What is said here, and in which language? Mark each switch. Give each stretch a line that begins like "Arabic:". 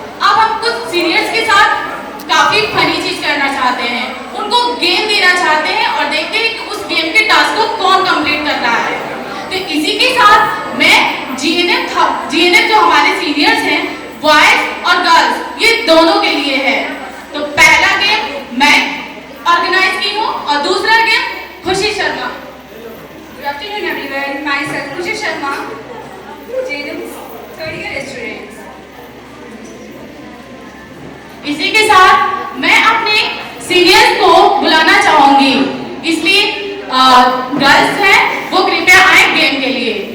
Hindi: अब हम कुछ सीनियर्स के साथ काफी फनी चीज करना चाहते हैं, उनको गेम देना चाहते हैं और देखते हैं कि उस गेम के टास्क को कौन कंप्लीट कर रहा है। तो इसी के साथ मैं जीएनएफ जो हमारे सीनियर्स हैं, बॉयज और गर्ल्स, ये दोनों के लिए है। तो पहला गेम मैं ऑर्गेनाइज की हूँ और दूसरा गेम खुशी Sharma.
English: Good afternoon everyone, myself Khushi Sharma, JNM's third year student.
Hindi: इसी के साथ मैं अपने सीनियर्स को बुलाना चाहूंगी, इसलिए गर्ल्स हैं वो कृपया आए गेम के लिए।